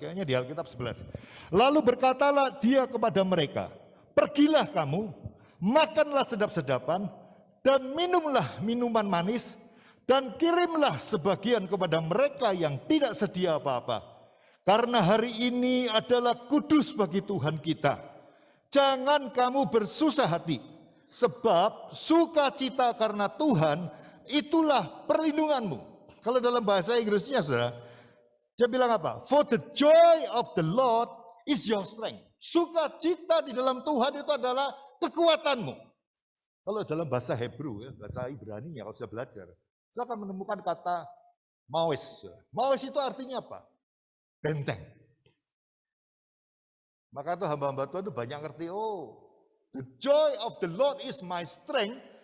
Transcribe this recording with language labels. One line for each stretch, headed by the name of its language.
Indonesian: Kayaknya di Alkitab 11. Lalu berkatalah dia kepada mereka, pergilah kamu, makanlah sedap-sedapan dan minumlah minuman manis dan kirimlah sebagian kepada mereka yang tidak sedia apa-apa. Karena hari ini adalah kudus bagi Tuhan kita. Jangan kamu bersusah hati, sebab sukacita karena Tuhan itulah perlindunganmu. Kalau dalam bahasa Inggrisnya saudara, dia bilang apa?
English: For the joy of the Lord is your strength.
Indonesian: Sukacita di dalam Tuhan itu adalah kekuatanmu. Kalau dalam bahasa Hebrew, ya, bahasa Ibrani ya, kalau saya belajar, saya akan menemukan kata mawes. Mawes itu artinya apa? Benteng. Maka itu hamba-hamba Tuhan itu banyak ngerti, oh,
English: the joy of the Lord is my strength.